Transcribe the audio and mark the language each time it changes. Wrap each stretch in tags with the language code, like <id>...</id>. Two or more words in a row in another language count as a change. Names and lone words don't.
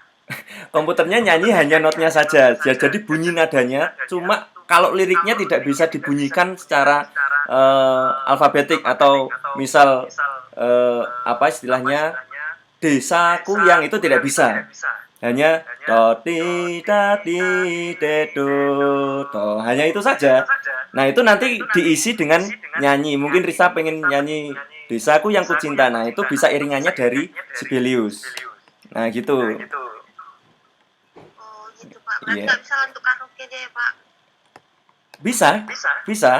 <id>Komputernya nyanyi hanya notnya saja, jadi bunyi nadanya. Cuma kalau liriknya tidak bisa dibunyikan secara alfabetik atau misal apa istilahnya desaku yang itu tidak bisa. Hanya do ti da ti de do do, hanya itu saja. Nah itu nanti diisi dengan nyanyi. Mungkin Risa pengen nyanyi desaku yang kucinta. Nah itu bisa iringannya dari Sibelius. Nah gitu. Oh gitu Pak, berarti Iya. nggak bisa untuk karaoke deh ya Pak? Bisa, bisa.</id>